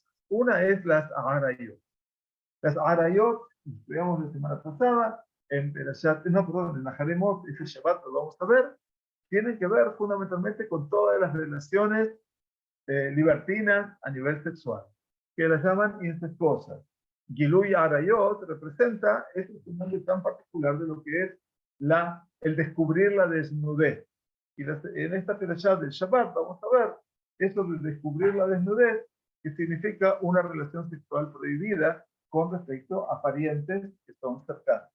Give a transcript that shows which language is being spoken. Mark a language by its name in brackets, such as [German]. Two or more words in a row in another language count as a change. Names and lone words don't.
[Spanish] Una es las Aharayot. Las Aharayot, estudiamos la semana pasada, en Perashat, no, perdón, en Naharemot, ese Shabbat lo vamos a ver, tienen que ver fundamentalmente con todas las relaciones libertinas a nivel sexual, que las llaman incestuosas. [Hebrew] גילוי עריות [Spanish] representa ese fenómeno tan particular de lo que es el descubrir la desnudez. Y en esta perashá del Shabbat vamos a ver eso de descubrir la desnudez, que significa una relación sexual prohibida con respecto a parientes que son cercanos.